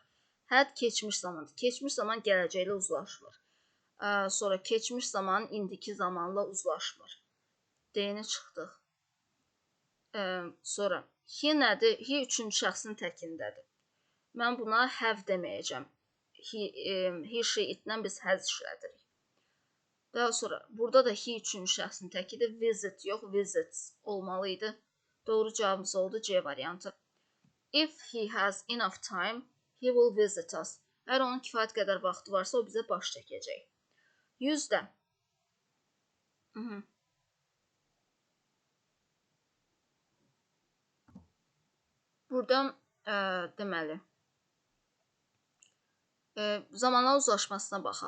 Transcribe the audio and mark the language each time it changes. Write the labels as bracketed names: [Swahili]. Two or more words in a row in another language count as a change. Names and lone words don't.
[Azerbaijani] Had keçmiş zamandır. Keçmiş zaman gələcəklə uzlaşmır. Sonra keçmiş zaman indiki zamanla uzlaşmır. D-ni çıxdıq. Sonra he nədir? He üçüncü şəxsin təkindədir. Mən buna have deməyəcəm. [English] He, she, [Azerbaijani] it-lə biz has işlədirik. Daha sonra burada da he üçüncü şəxsin təkidir. Visit yox, visits olmalıydı. Doğru cavabımız oldu C variantı. [English] If he has enough time, he will visit us. [Azerbaijani] Əgər onun kifayət qədər vaxtı varsa, o bizə baş çəkəcək. 100-də. Buradan deməli, zamanla uzlaşmasına baxaq.